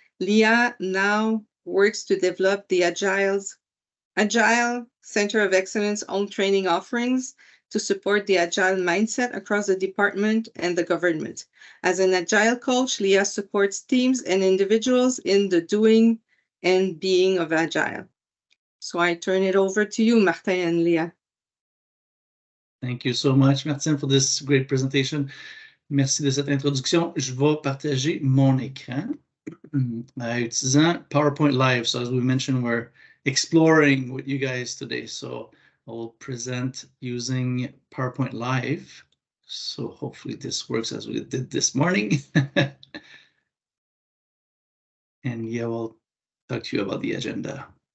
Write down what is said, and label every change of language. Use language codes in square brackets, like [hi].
[en] Leah now works to develop the Agile Centre of Excellence own training offerings to support the Agile mindset across the department and the government. As an Agile coach, Leah supports teams and individuals in the doing and being of Agile. So I turn it over to you, Martin and Leah. Thank you so much, Martine, for this great presentation. [fr] Merci de cette introduction. Je vais partager mon écran utilisant PowerPoint Live. [en] So as we mentioned, we're exploring with you guys today. So I'll present using PowerPoint Live. So hopefully this works as we did this morning. And yeah, we'll talk to you about the agenda.